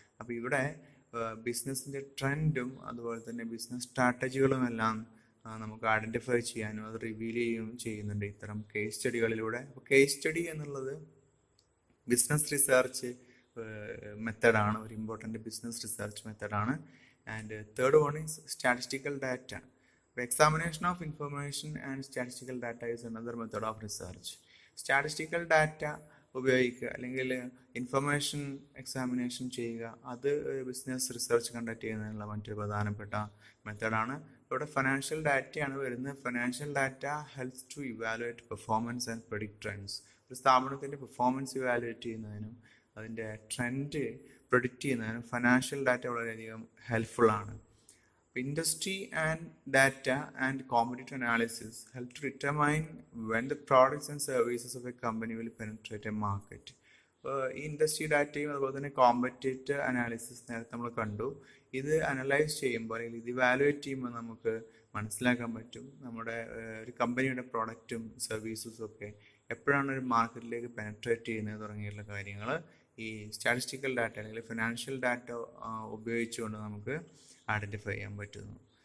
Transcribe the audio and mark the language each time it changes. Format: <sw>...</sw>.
<ml>അപ്പോൾ ഇവിടെ ബിസിനസ്സിൻ്റെ ട്രെൻഡും അതുപോലെ തന്നെ ബിസിനസ് സ്ട്രാറ്റജികളും എല്ലാം നമുക്ക് ഐഡൻറ്റിഫൈ ചെയ്യാനും അത് റിവീൽ ചെയ്യുന്നുണ്ട് ഇത്തരം കേസ് സ്റ്റഡികളിലൂടെ. അപ്പോൾ കേസ് സ്റ്റഡി എന്നുള്ളത് ബിസിനസ് റിസർച്ച് മെത്തഡാണ്, ഒരു important business research മെത്തഡാണ്.</ml> <en>And third one is statistical data. Examination of information and statistical data is another method of research.</en> <ml>Statistical data ഉപയോഗിക്കുക അല്ലെങ്കിൽ ഇൻഫർമേഷൻ എക്സാമിനേഷൻ ചെയ്യുക, അത് ബിസിനസ് റിസർച്ച് കണ്ടക്ട് ചെയ്യുന്നതിനുള്ള മറ്റൊരു പ്രധാനപ്പെട്ട മെത്തഡാണ്. ഇവിടെ ഫിനാൻഷ്യൽ ഡാറ്റയാണ് വരുന്നത്.</ml> <en>Financial data helps to evaluate performance and predict trends.</en> <ml>ഒരു സ്ഥാപനത്തിൻ്റെ പെർഫോമൻസ് ഇവാലുവേറ്റ് ചെയ്യുന്നതിനും അതിൻ്റെ ട്രെൻഡ് പ്രെഡിക്റ്റ് ചെയ്യുന്നതിനും ഫിനാൻഷ്യൽ ഡാറ്റ വളരെയധികം ഹെൽപ്ഫുള്ളാണ്.</ml> <en>Industry and data and competitor analysis help to determine when the products and services of a company will penetrate a market.</en> <ml>ഈ industry ഡാറ്റയും അതുപോലെ തന്നെ കോമ്പറ്റേറ്റർ അനാലിസിസ് നേരത്തെ നമ്മൾ കണ്ടു. ഇത് അനലൈസ് ചെയ്യുമ്പോൾ അല്ലെങ്കിൽ ഇത് ഇവാലുവേറ്റ് ചെയ്യുമ്പോൾ നമുക്ക് മനസ്സിലാക്കാൻ പറ്റും നമ്മുടെ ഒരു കമ്പനിയുടെ പ്രോഡക്റ്റും സർവീസസും ഒക്കെ എപ്പോഴാണ് ഒരു മാർക്കറ്റിലേക്ക് പെനട്രേറ്റ് ചെയ്യുന്നത് തുടങ്ങിയുള്ള കാര്യങ്ങൾ ഈ സ്റ്റാറ്റിസ്റ്റിക്കൽ ഡാറ്റ അല്ലെങ്കിൽ ഫിനാൻഷ്യൽ ഡാറ്റ ഉപയോഗിച്ചുകൊണ്ട് നമുക്ക് ഐഡൻറ്റിഫൈ ചെയ്യാൻ പറ്റുന്നു.</ml>